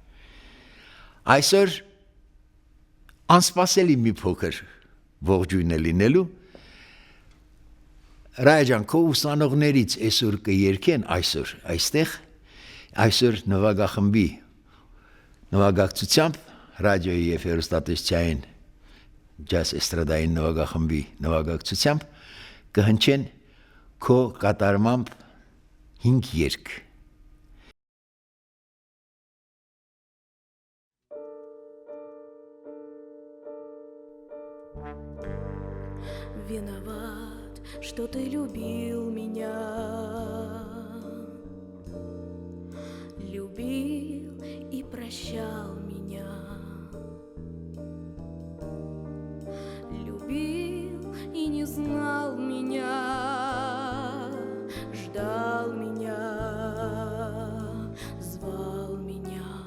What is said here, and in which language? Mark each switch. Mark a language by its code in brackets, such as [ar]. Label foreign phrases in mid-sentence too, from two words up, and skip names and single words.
[hy] Այսօր անսպասելի մի փոքր ողջույն է լինելու, Ռայա ջան, քո ուսանողներից այսօր կերգեն այսօր այստեղ, այսօր նվագախմբի նվագակցությամբ, ռադիոյի և հեռուստատեսության ջազ էստրադային նվագախմբի նվագակցությամբ կհնչեն քո կատարմամբ 5 երգ։ [ru] Виноват, что ты любил меня, любил и прощал меня, любил и не знал меня, ждал меня, звал меня.